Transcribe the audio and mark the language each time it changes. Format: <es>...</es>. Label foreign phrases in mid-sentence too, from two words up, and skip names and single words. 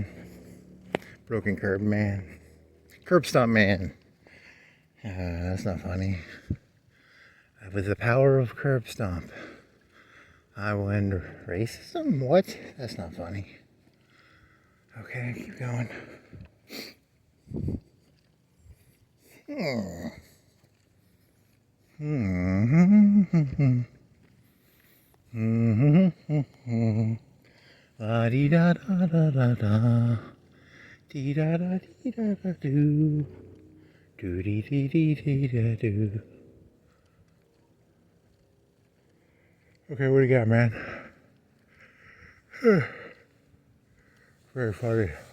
<en>Broken Curb Man. Curb Stomp Man. That's not funny. With the power of Curb Stomp, I will end racism? What? That's not funny. Okay, keep going. La dee da da da da da. Dee da da dee da da do. Do dee dee dee dee da do. Okay, what do you got, man? Very funny.</en>